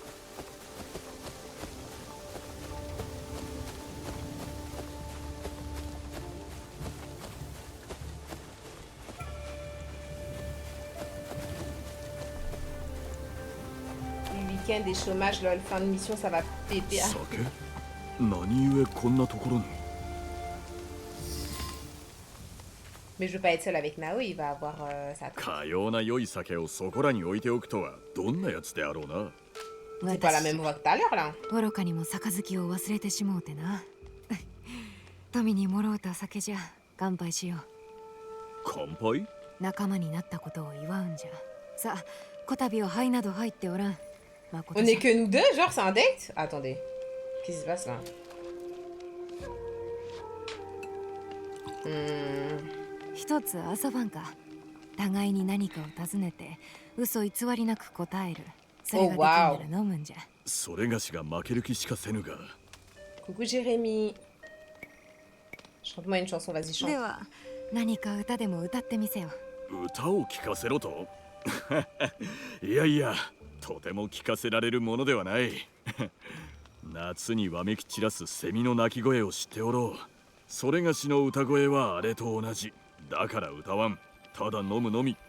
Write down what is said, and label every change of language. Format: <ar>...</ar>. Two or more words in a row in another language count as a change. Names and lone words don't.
<fr>Week-end et chômage, lol, fin de mission, ça va péter.</fr> <ja>酒何故こんなところに</ja> <fr>Mais je veux pas être seule avec Nao, il va avoir sa tante.</fr> <ja>かような良い酒をそこらに置いておくとはどんなやつであろうな</ja> <fr>C'est pas la même voix que tout à l'heure là.</fr> <ja>愚かにも杯を忘れてしもうてな富にもろうた酒じゃ乾杯しよう乾杯仲間になったことを祝うんじゃさあこたびは灰など入っておらん</ja> <fr>On est que nous deux, genre c'est un date? Attendez, qu'est-ce qui se passe là? Hmm.</fr> <ja>一つ遊ばんか互いに何かを尋ねて嘘偽りなく答えるそれができんなら飲むんじゃそれがしが負ける気しかせぬが</ja> <fr>Coucou Jérémy. Chante-moi une chanson, vas-y</fr> <ja>で</ja> <fr>chante.</fr> <ja>は何か歌でも歌ってみせよ歌を聴かせろといやいやとても聞かせられるものではない夏にわめき散らすセミの鳴き声を知っておろうそれがしの歌声はあれと同じだから歌わんただ飲むのみ</ja>